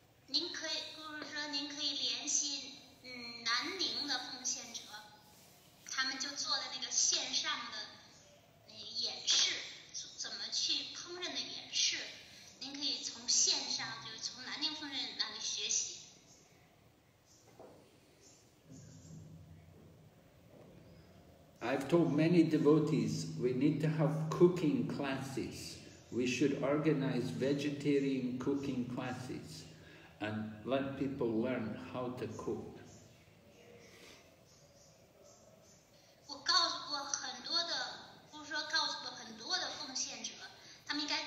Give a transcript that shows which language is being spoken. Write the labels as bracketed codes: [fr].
[zh] 您可以，就是说，您可以联系南宁的奉献者，他们就做的那个线上的演示，怎么去烹饪的演示，您可以从线上，就是从南宁奉献那里学习。 [en] I've told many devotees we need to have cooking classes. We should organize vegetarian cooking classes and let people learn how to cook. [zh] 我告诉过很多的，不是说告诉过很多的奉献者，他们